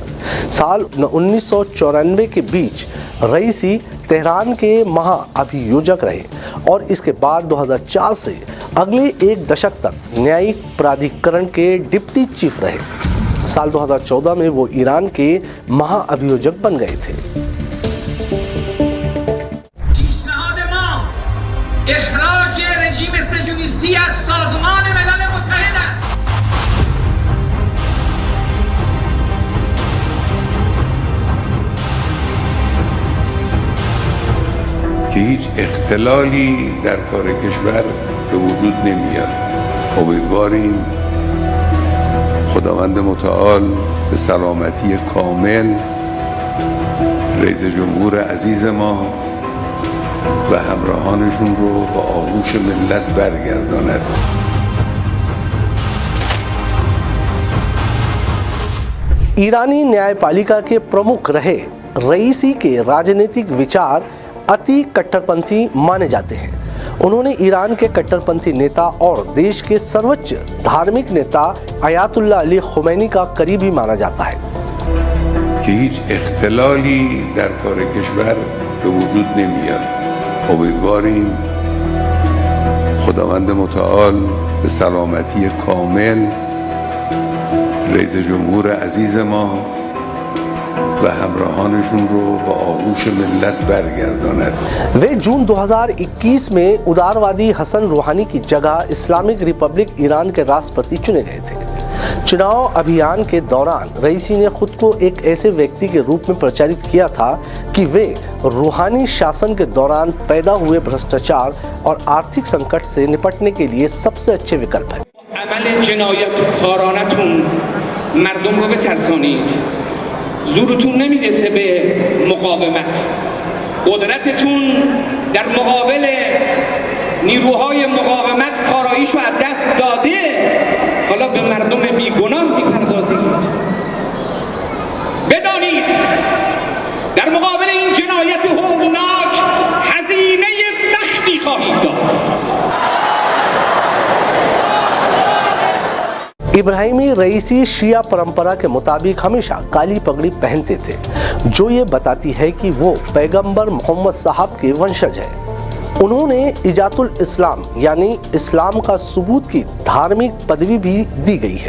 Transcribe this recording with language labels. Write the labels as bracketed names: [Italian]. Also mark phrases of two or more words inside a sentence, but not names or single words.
[Hindi] साल 1994 के बीच रईसी तेहरान के महाअभियोजक रहे और इसके बाद 2004 से अगले एक दशक तक न्यायिक प्राधिकरण के [English] deputy chief [Hindi] रहे। साल 2014 में वो ईरान के महाअभियोजक बन गए थे। [Persian] پیشنهاد ما اخراج رژیم صهیونیستی از سازمان ملل متحد است. که هیچ اختلالی در کار کشور به وجود نمیاد. امیدواریم خداوند متعال به سلامتی کامل رئیس جمهور عزیز ما و همراهانشون رو به آغوش ملت برگرداند. [Hindi] ईरानी न्यायपालिका के प्रमुख रहे रईसी के राजनीतिक विचार अति कट्टरपंथी माने जाते हैं। उन्होंने ईरान के कट्टरपंथी नेता और देश के सर्वोच्च धार्मिक नेता आयतुल्लाह अली खुमैनी का करीबी माना जाता है [Persian] که هیچ اختلالی در کار کشور به وجود نمیاد. امیدواریم خداوند متعال به سلامتی کامل رئیس جمهور عزیز ما و همراهانشون رو با آغوش ملت برگرداند. [Hindi] वे जून 2021 में उदारवादी हसन रूहानी की जगह इस्लामिक रिपब्लिक ईरान के राष्ट्रपति चुने गए थे। चुनाव अभियान के दौरान रईसी ने खुद को एक ऐसे व्यक्ति के रूप में प्रचारित किया था कि वे रूहानी शासन के दौरान पैदा हुए भ्रष्टाचार और आर्थिक संकट से निपटने के लिए सबसे अच्छे विकल्प हैं। [Persian] عمل جنایتکارانتون مردم رو بترسانید. زورتون نمیرسه به مقاومت. قدرتتون در مقابل نیروهای مقاومت کاراییشو از دست داده. حالا به مردم بیگناه میپردازید. بدانید در مقابل این جنایت هولناک هزینه سختی خواهید داد. [Hindi] इब्राहिमी रईसी शिया परंपरा के मुताबिक हमेशा काली पगड़ी पहनते थे, जो ये बताती है कि वो पैगंबर मोहम्मद साहब के वंशज हैं। उन्होंने इजातुल इस्लाम यानी इस्लाम का सबूत की धार्मिक पदवी भी दी गई है।